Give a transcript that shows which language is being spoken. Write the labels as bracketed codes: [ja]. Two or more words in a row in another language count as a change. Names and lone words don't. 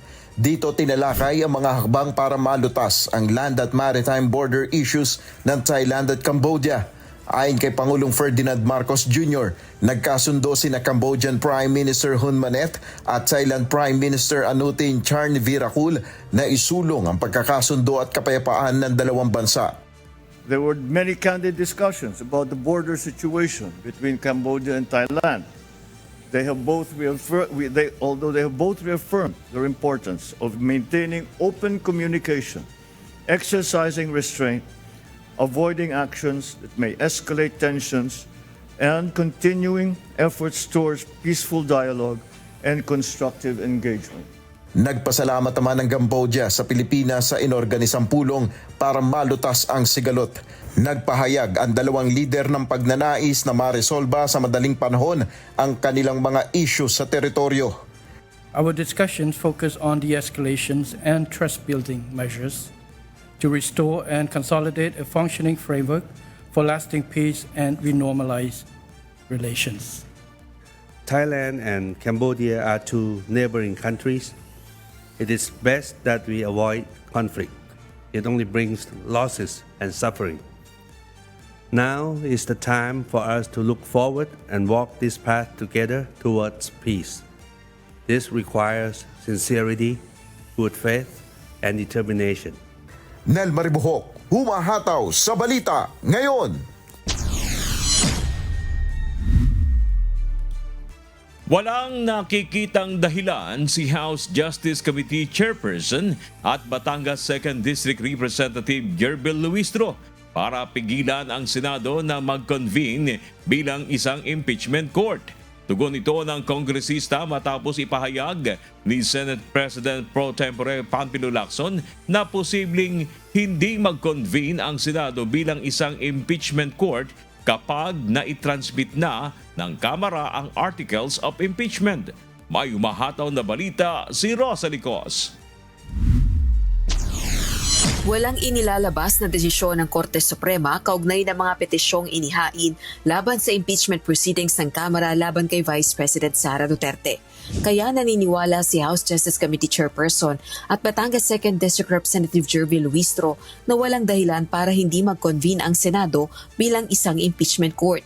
[tl] Dito tinalakay ang mga hakbang para malutas ang land at [en] maritime border issues [tl] ng Thailand at Cambodia. Ayon kay Pangulong Ferdinand Marcos Jr., nagkasundo sina Cambodian Prime Minister Hun Manet at Thailand Prime Minister Anutin Charnvirakul na isulong ang pagkakasundo at kapayapaan ng dalawang bansa. [en] There were many candid discussions about the border situation between Cambodia and Thailand. Although they have both reaffirmed their importance of maintaining open communication, exercising restraint, avoiding actions that may escalate tensions, and continuing efforts towards peaceful dialogue and constructive engagement. [tl] Nagpasalamat naman ng Cambodia sa Pilipinas sa inorganisang pulong para malutas ang sigalot. Nagpahayag ang dalawang lider ng pagnanais na maresolba sa madaling panahon ang kanilang mga issues sa teritoryo. [en] Our discussions focus on de-escalations and trust-building measures to restore and consolidate a functioning framework for lasting peace and renormalize relations. Thailand and Cambodia are two neighboring countries. It is best that we avoid conflict. It only brings losses and suffering. Now is the time for us to look forward and walk this path together towards peace. This requires sincerity, good faith, and determination. [tl] Nel Maribuhok, humahataw sa balita ngayon. Walang nakikitang dahilan si House Justice Committee Chairperson at Batangas 2nd District Representative Gerbel Luistro para pigilan ang Senado na mag-convene bilang isang [en] impeachment court. [tl] Tugon ito ng kongresista matapos ipahayag ni Senate President Pro Tempore Panfilo Lacson na posibleng hindi mag-convene ang Senado bilang isang [en] impeachment court [tl] kapag naitransmit na ng Kamara ang [en] articles of impeachment. [tl] May umahataw na balita si Rosa Licos. Walang inilalabas na desisyon ng Korte Suprema kaugnay ng mga petisyong inihain laban sa [en] impeachment proceedings [tl] ng Kamara laban kay Vice President Sara Duterte. Kaya naniniwala si House Justice Committee Chairperson at Batangas 2nd District Representative Jervy Luistro na walang dahilan para hindi mag-convene ang Senado bilang isang [en] impeachment court.